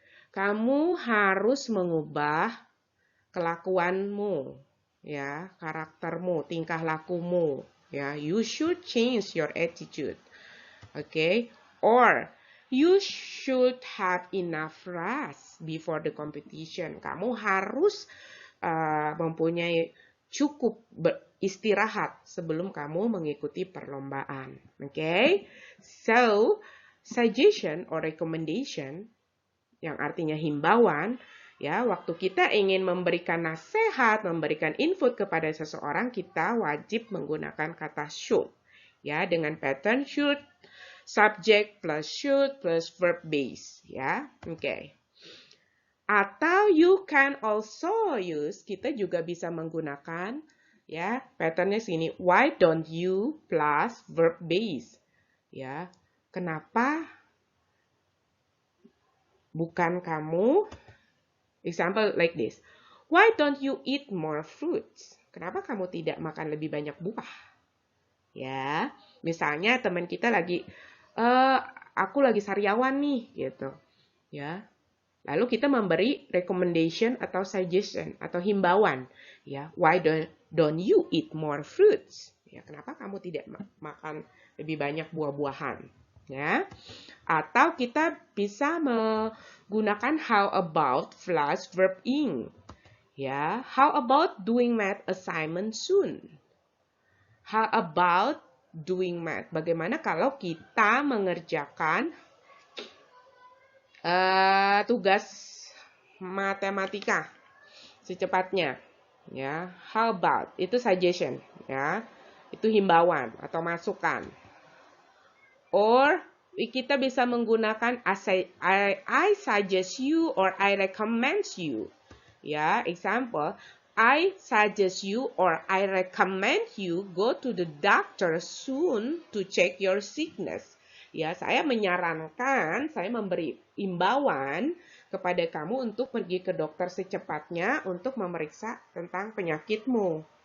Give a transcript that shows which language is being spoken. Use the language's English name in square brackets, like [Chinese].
[Indonesian] Kamu harus mengubah kelakuanmu. Ya, karaktermu, tingkah lakumu. [English] Ya, you should change your attitude. Okay? Or you should have enough rest before the competition. [Indonesian] Kamu harus mempunyai cukup istirahat sebelum kamu mengikuti perlombaan. Okay? [English] So, suggestion or recommendation [Indonesian] yang artinya himbauan, ya, waktu kita ingin memberikan nasihat, memberikan input kepada seseorang, kita wajib menggunakan kata should. Ya, dengan pattern should, [English] subject plus should plus verb base, [Indonesian] ya. Oke. Atau [English] you can also use, [Indonesian] kita juga bisa menggunakan, ya, patternnya sini. [English] Why don't you plus verb base? [Indonesian] Ya, kenapa bukan kamu? [English] Example like this. Why don't you eat more fruits? [Indonesian] Kenapa kamu tidak makan lebih banyak buah? Ya, misalnya teman kita lagi, aku lagi sariawan nih, gitu. Ya, lalu kita memberi recommendation atau suggestion atau himbauan. [English] Ya, why don't you eat more fruits? [Indonesian] Ya, kenapa kamu tidak makan lebih banyak buah-buahan? Ya, atau kita bisa menggunakan [English] how about plus verb ing. Ya, how about doing math assignment soon? How about doing math? [Indonesian] Bagaimana kalau kita mengerjakan tugas matematika secepatnya? Ya, [English] how about? [Indonesian] Itu suggestion, ya. Itu himbauan atau masukan. [English] Or [Indonesian] kita bisa menggunakan [English] I suggest you or I recommend you. Ya, example, I suggest you or I recommend you go to the doctor soon to check your sickness. [Indonesian] Ya, saya menyarankan, saya memberi imbauan kepada kamu untuk pergi ke dokter secepatnya untuk memeriksa tentang penyakitmu.